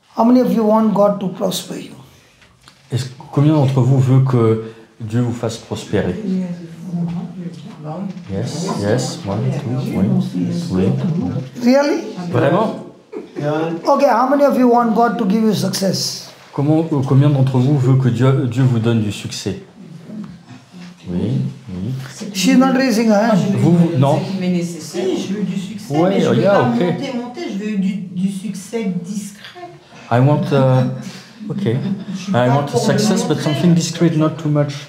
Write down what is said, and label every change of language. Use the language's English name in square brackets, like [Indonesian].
[English] How many of you want God to prosper you? [French] Combien d'entre vous veut que Dieu vous fasse prospérer? [English] Yes, yes, one, two, oui. Really? [French] Vraiment? [English] Okay, how many of you want God to give you success? [French] Combien d'entre vous veut que Dieu vous donne du succès? Oui, oui. [English] She's not raising her hand. [French] Vous, non? Si, je veux du succès, Ouais, mais je veux [English] yeah, [French] pas [English] ok. [French] monter, je veux du succès discret. [English] I want, okay. I want success, but something discreet, not too much.